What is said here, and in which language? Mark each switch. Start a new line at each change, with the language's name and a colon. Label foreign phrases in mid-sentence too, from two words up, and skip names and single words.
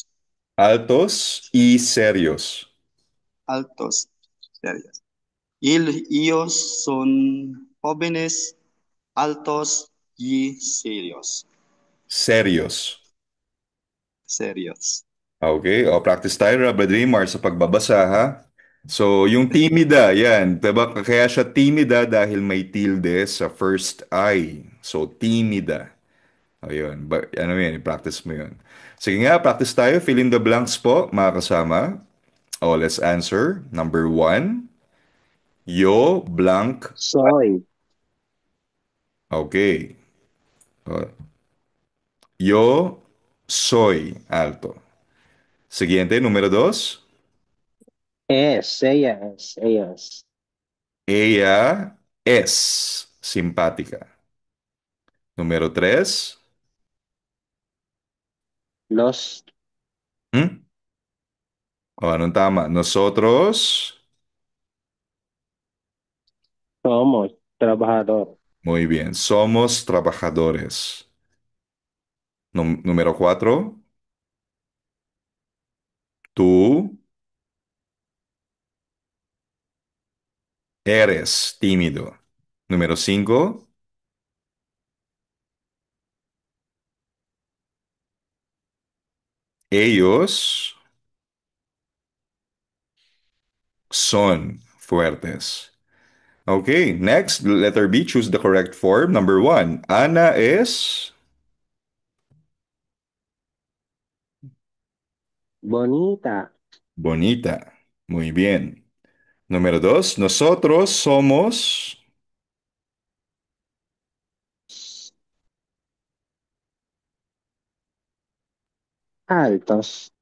Spanish: Altos y serios. Altos, serios. Ellos son jóvenes, altos y serios. Serios. Serios.
Filipino: Okay, o practice tayo, Brad Raymar, sa pagbabasa, ha? So, yung timida, yan. Diba? Kaya siya timida dahil may tilde sa first I. So, timida. Ayun. Ano yun, practice mo yun. Sige nga, practice tayo.
English: Fill in the blanks po,
Filipino: mga kasama.
English: Oh, let's answer. Number one, yo blank.
Spanish: Soy. Okay. Uh, yo soy alto. Siguiente, número dos. Ella es. Ella es simpática. Número tres. Los
Filipino: ¿Mm? O anong tama?
Spanish: Nosotros. somos trabajador. Muy bien. Somos trabajadores. Número cuatro. Tú eres tímido. Número cinco. Ellos son fuertes.
English: Okay, next, letter B, choose the correct form. Number one,
Spanish: Ana es Bonita. bonita. Muy bien. Número dos, nosotros somos Altos.